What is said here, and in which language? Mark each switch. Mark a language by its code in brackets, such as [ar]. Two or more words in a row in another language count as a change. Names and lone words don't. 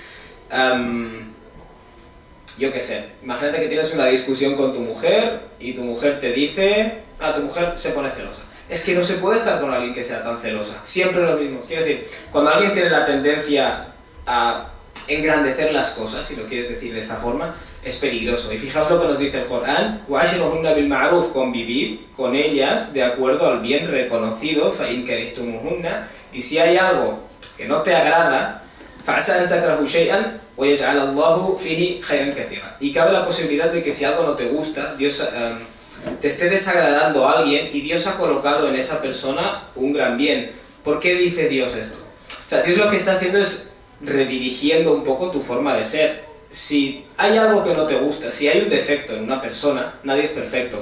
[es] Yo qué sé, imagínate que tienes una discusión con tu mujer y tu mujer te dice, tu mujer se pone celosa. Es que no se puede estar con alguien que sea tan celosa, siempre lo mismo. Quiero decir, cuando alguien tiene la tendencia a engrandecer las cosas, si lo quieres decir de esta forma, es peligroso. Y fijaos lo que nos dice el Corán: [ar] وَعَشِرُهُنَّ بِالْمَعْرُوفِ, [es] convivid con ellas de acuerdo al bien reconocido, [ar] فَإِنْ كَرِهْتُمُوهُنَّ, [es] y si hay algo que no te agrada, [ar] فَعَسَىٰ أَن تَكْرَهُوا شَيْئًا وَيَجْعَلَ اللَّهُ فِيهِ خَيْرًا كَثِيرًا. [es] Y cabe la posibilidad de que si algo no te gusta, Dios te esté desagradando a alguien y Dios ha colocado en esa persona un gran bien. ¿Por qué dice Dios esto? O sea, Dios lo que está haciendo es redirigiendo un poco tu forma de ser. Si hay algo que no te gusta, si hay un defecto en una persona, nadie es perfecto.